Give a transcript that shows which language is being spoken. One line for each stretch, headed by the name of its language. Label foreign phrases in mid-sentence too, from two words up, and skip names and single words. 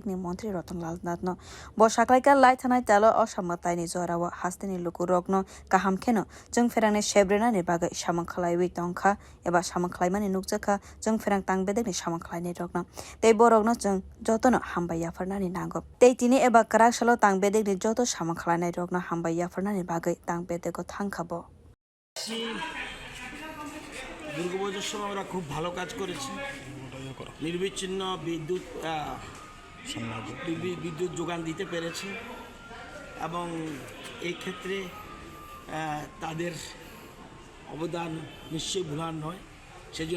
Kok Borok: ni montri Ratanlal Nath bo saklaika lai thanai talo osamatai ni jorawa hastini lukurok no kahamke no chung ferang ni shebrena ni bagai samang khlaiwe tongkha eba samang khlaimani nukjakha chung ferang tangbedek ni samang khlaini rokno tei borok no chung jotono hambai yafarnani nango tei tini eba karak shalo tangbedek ni joto samang khlainai rokno hambai yafarnani bagai tangbedego thangkhabo
Bangla: দুর্গাপূজার সময় আমরা খুব ভালো কাজ করেছি নির্বিচ্ছিন্ন বিদ্যুৎ যোগান দিতে পেরেছে এবং এই ক্ষেত্রে তাদের অবদান নিশ্চয়ই ভুলার নয় সেজন্য